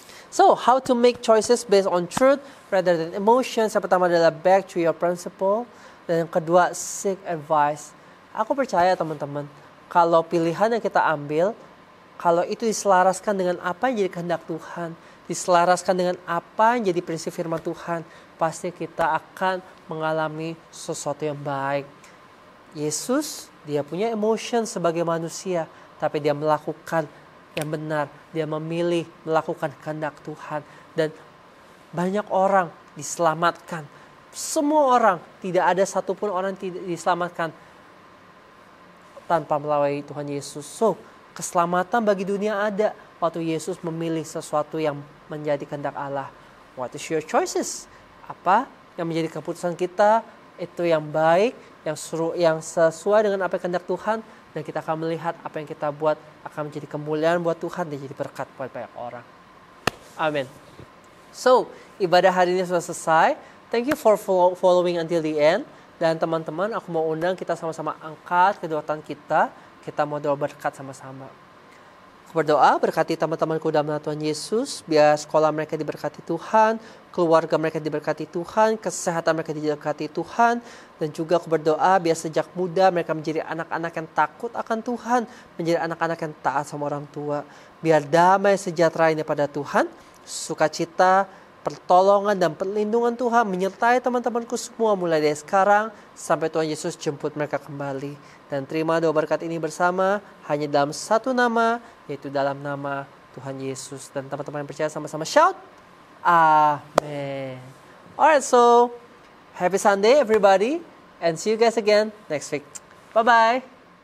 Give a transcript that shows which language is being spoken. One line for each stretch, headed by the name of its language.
English: So, how to make choices based on truth rather than emotions.
Indonesian: Yang pertama adalah
English: back to your principle.
Indonesian: Dan yang kedua,
English: seek advice.
Indonesian: Aku percaya teman-teman, kalau pilihan yang kita ambil, kalau itu diselaraskan dengan apa yang jadi kehendak Tuhan, diselaraskan dengan apa yang jadi prinsip firman Tuhan, pasti kita akan mengalami sesuatu yang baik. Yesus, dia punya emotion sebagai manusia, tapi dia melakukan yang benar. Dia memilih melakukan kehendak Tuhan. Dan banyak orang diselamatkan. Semua orang, tidak ada satupun orang yang tidak diselamatkan tanpa melalui Tuhan Yesus. So, keselamatan bagi dunia ada waktu Yesus memilih sesuatu yang menjadi kehendak Allah.
English: What is your choices?
Indonesian: Apa yang menjadi keputusan kita? Itu yang baik, yang sesuai dengan apa yang kehendak Tuhan, dan kita akan melihat apa yang kita buat akan menjadi kemuliaan buat Tuhan dan jadi berkat buat banyak orang. Amin. So, ibadah hari ini sudah selesai.
English: Thank you for following until the end.
Indonesian: Dan teman-teman, aku mau undang kita sama-sama angkat kedua tangan kita. Kita mau doa berkat sama-sama. Aku Aku berdoa berkati teman-temanku dalam nama Tuhan Yesus, biar sekolah mereka diberkati Tuhan, keluarga mereka diberkati Tuhan, kesehatan mereka diberkati Tuhan, dan juga aku berdoa biar sejak muda mereka menjadi anak-anak yang takut akan Tuhan, menjadi anak-anak yang taat sama orang tua. Biar damai sejahtera ini pada Tuhan, sukacita, pertolongan dan perlindungan Tuhan menyertai teman-temanku semua mulai dari sekarang sampai Tuhan Yesus jemput mereka kembali. Dan terima doa berkat ini bersama hanya dalam satu nama, yaitu dalam nama Tuhan Yesus. Dan teman-teman yang percaya sama-sama shout, Amen.
English: Alright, so happy Sunday everybody, and see you guys again next week. Bye-bye.